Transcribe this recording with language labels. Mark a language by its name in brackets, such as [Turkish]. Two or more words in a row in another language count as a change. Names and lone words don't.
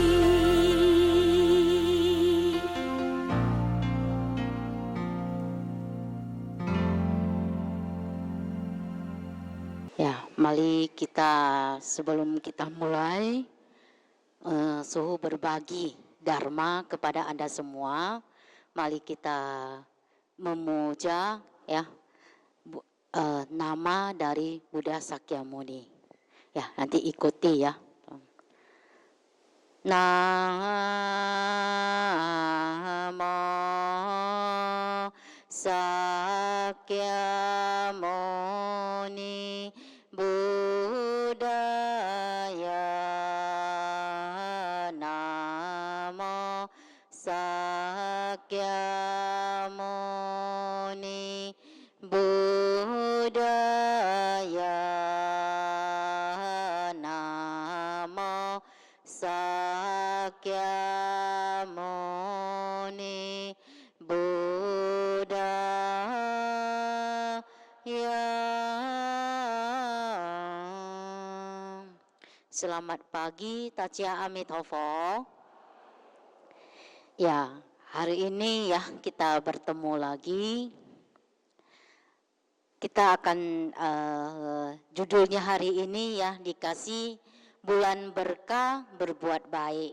[Indonesian] Ya, mari kita sebelum kita mulai suhu berbagi dharma kepada Anda semua. Mari kita memuja ya nama dari Buddha Sakyamuni. Ya, nanti ikuti ya. [Pali] Namo Sakyamuni Buddhaya. Namo Sakyamuni Buddhaya. Namo Sakyamuni Buddhaya. [Indonesian] Selamat pagi, Tachia Amitabha. Ya, hari ini ya kita bertemu lagi kita akan judulnya hari ini ya dikasih bulan berkah berbuat baik.